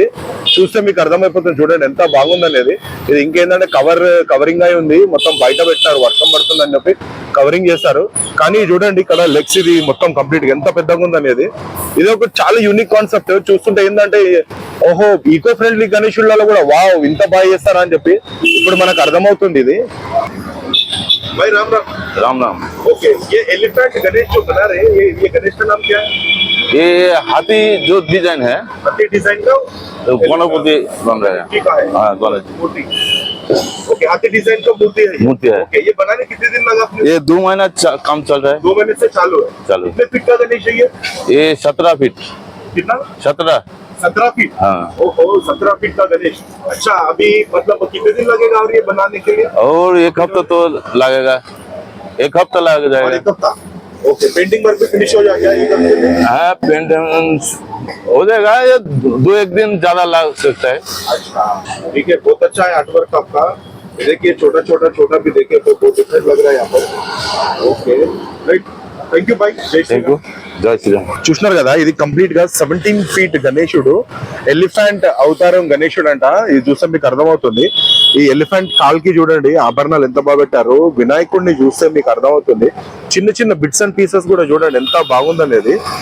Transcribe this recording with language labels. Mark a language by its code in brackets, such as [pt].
[te] ఇది చూస్తే మీకు అర్థమైపోతుంది, చూడండి ఎంత బాగుందనేది. ఇది ఇంకేంటంటే కవరింగ్ అయి ఉంది, మొత్తం బయట పెట్టారు, వర్షం పడుతుంది అని చెప్పి కవరింగ్ చేస్తారు. కానీ చూడండి ఇక్కడ లెగ్స్ ఇది మొత్తం కంప్లీట్ గా ఎంత పెద్దగా ఉందనేది. ఇది ఒక చాలా యూనిక్ కాన్సెప్ట్. చూస్తుంటే ఏంటంటే ఓహో ఈకో ఫ్రెండ్లీ గణేశులలో కూడా వావ్ ఇంత బాగా చేస్తారా అని చెప్పి ఇప్పుడు మనకు అర్థమవుతుంది. [hi] ఇది भाई राम राम. राम राम. ओके, ये एलिफेंट गणेश जो बना रहे हैं, ये गणेश का नाम क्या है? ये हाथी जो डिजाइन है हाथी डिजाइन का गणपति बन रहे हैं. ठीक है, हाँ गणेश मूर्ति. ओके, हाथी डिजाइन का मूर्ति है. मूर्ति है. ओके, ये बनाने कितने दिन लगा आपने? ये 2 महीना काम चल रहा है. 2 महीने से चालू है. कितने फीट का गणेश है ये 17 फीट. कितना? 17 फीट. हाँ. ओहो 17 फीट का गणेश. अच्छा, अभी मतलब कितने दिन लगेगा और ये बनाने के लिए? और 1 हफ्ता तो लगेगा. 1 हफ्ता लग और जाएगा. 1 हफ्ता. ओके, पेंटिंग वर्क भी फिनिश हो जाएगा ये करने में? हाँ पेंटिंग हो जाएगा. ये 2-1 दिन ज्यादा लग सकता है. अच्छा ठीक है, बहुत अच्छा है आर्ट वर्क आपका. देखिए छोटा भी देखिए तो बहुत डिफरेंट लग रहा है यहाँ पर. [en] Okay right, thank you bye. Thank you. జై శ్రీరామ్. [te] చూస్తున్నారు కదా, ఇది కంప్లీట్ గా 17 ఫీట్ గణేశుడు, ఎలిఫెంట్ అవతారం గణేశుడు అంట. ఇది చూస్తే మీకు అర్థమవుతుంది. ఈ ఎలిఫెంట్ కాల్కి చూడండి ఆభరణాలు ఎంత బాగా పెట్టారు. వినాయకుడిని చూస్తే మీకు అర్థమవుతుంది. చిన్న బిట్స్ అండ్ పీసెస్ కూడా చూడండి ఎంత బాగుందనేది.